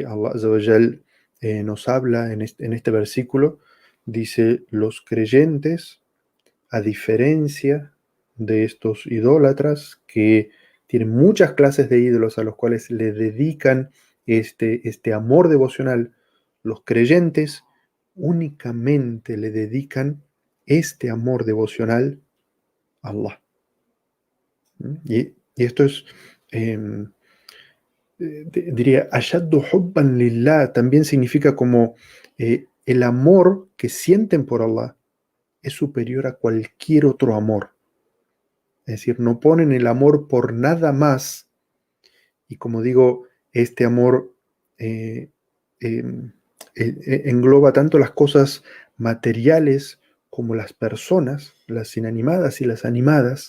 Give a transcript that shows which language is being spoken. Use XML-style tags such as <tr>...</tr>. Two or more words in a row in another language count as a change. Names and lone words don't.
<ar>الله عز وجل,</ar> <es>nos habla en este versículo, dice, los creyentes, a diferencia de estos idólatras que tienen muchas clases de ídolos a los cuales le dedican este amor devocional, los creyentes únicamente le dedican este amor devocional a Allah. Y esto es, em, diría,</es> <ar>أشد حبا لله,</ar> <es>también significa como el amor que sienten por Allah es superior a cualquier otro amor. Es decir, no ponen el amor por nada más. Y como digo, este amor eh, em, engloba tanto las cosas materiales como las personas, las inanimadas y las animadas.</es>